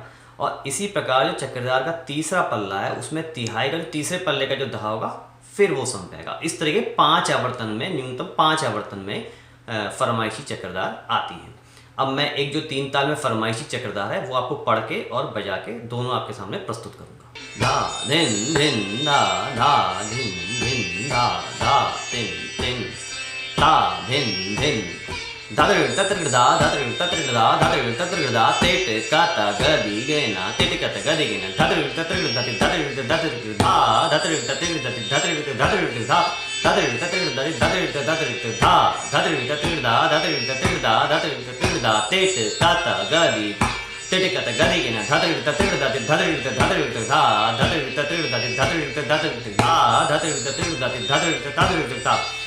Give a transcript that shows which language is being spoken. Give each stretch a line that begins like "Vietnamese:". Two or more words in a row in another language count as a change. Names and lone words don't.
Hindi: और इसी प्रकार जो चक्रधार का तीसरा पल्ला है उसमें तिहाई का जो तीसरे पल्ले का जो धा होगा फिर वो सम पे आएगा। इस तरीके 5 आवर्तन में, न्यूनतम 5 आवर्तन में फरमाइशी चक्रधार आती है। अब मैं एक जो 3 ताल में फरमाइशी चक्रधार है वो आपको पढ़ के और बजा के दोनों आपके सामने प्रस्तुत करूंगा। धा धिन धिन धा धा धिन धिन धा धा तिन तिन धा धिन धिन धातृ तत्रृदा धातृ तत्रृदा धातृ तत्रृदा तेट काता गदि गेना तेट कत गदि गेना धातृ तत्रृदा धातृ धातृ धा धातृ तत्रृदा धातृ धातृ धा धातृ तत्रृदा धातृ धातृ धा धातृ तत्रृदा धातृ तत्रृदा धातृ तत्रृदा तेट काता गदि तेट कत गदि गेना धातृ तत्रृदा धातृ धातृ धा धातृ तत्रृदा धातृ धातृ धा धातृ तत्रृदा धातृ धातृ धा